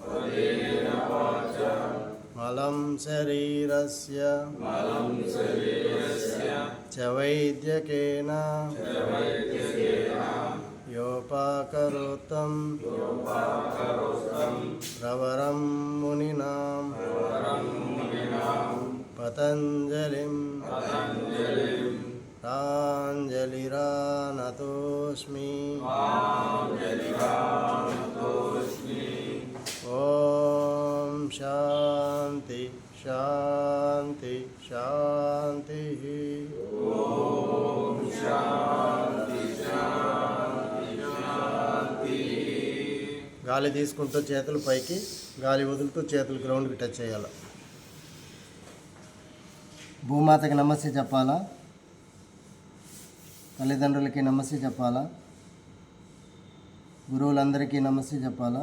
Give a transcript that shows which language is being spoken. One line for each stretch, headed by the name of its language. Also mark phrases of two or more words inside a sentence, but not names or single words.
Sanskrit: मलं शरीरस्य च वैद्यकेन योपाकरोतं प्रवरं मुनिनां पतञ्जलिं प्राञ्जलिरानतोऽस्मि। ॐ शान्ति शान्ति शान्तिः।
Telugu: గాలి తీసుకుంటూ చేతులు పైకి, గాలి వదులుతూ చేతులు
English: groundki touch
Telugu: చేయాలి. భూమాతకి నమస్తే చెప్పాలా, తల్లిదండ్రులకి నమస్తే చెప్పాలా, గురువులందరికీ నమస్తే చెప్పాలా.